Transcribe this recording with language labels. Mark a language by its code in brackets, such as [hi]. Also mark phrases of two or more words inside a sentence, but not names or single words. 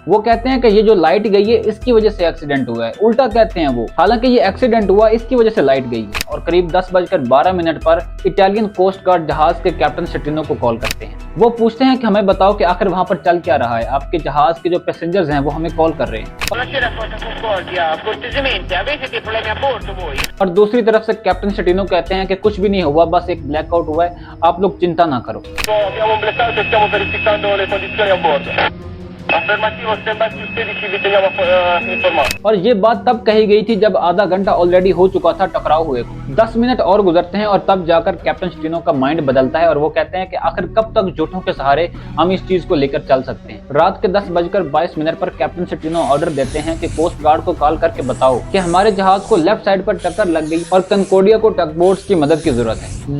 [hi] वो कहते हैं कि ये जो लाइट गई है इसकी वजह से एक्सीडेंट हुआ है, उल्टा कहते हैं वो, हालांकि ये एक्सीडेंट हुआ इसकी वजह से लाइट गई है। और करीब 10:12 पर [en] Italian coast guard [hi] जहाज के कैप्टन शटीनो को कॉल करते हैं। वो पूछते हैं कि हमें बताओ कि आखिर वहाँ पर चल क्या रहा है, आपके जहाज के जो पैसेंजर्स हैं वो हमें कॉल कर रहे हैं। [it] Buonasera Forza Concordia, cortesemente avete dei problemi a bordo voi? [hi] और दूसरी तरफ से कैप्टन शेटिनो कहते हैं कि कुछ भी नहीं हुआ, बस एक ब्लैकआउट हुआ है, आप लोग चिंता ना करो। [it] Abbiamo un blackout e stiamo verificando le condizioni a bordo. Affermativo, [en] stand by [it] più 16, vi teniamo informati. [hi] और ये बात तब कही गई थी जब आधा घंटा ऑलरेडी हो चुका था टकराव हुए को। 10 मिनट और गुजरते हैं और तब जाकर कैप्टन शेटिनो का माइंड बदलता है और वो कहते हैं कि आखिर कब तक झूठों के सहारे हम इस चीज को लेकर चल सकते हैं। रात के 10:22 पर कैप्टन शेटिनो ऑर्डर देते हैं कि [en] coast guard [hi] को कॉल करके बताओ कि हमारे जहाज को [en] left side [hi] पर टक्कर लग गई और कनकोडिया को टगबोट्स की मदद की जरूरत है।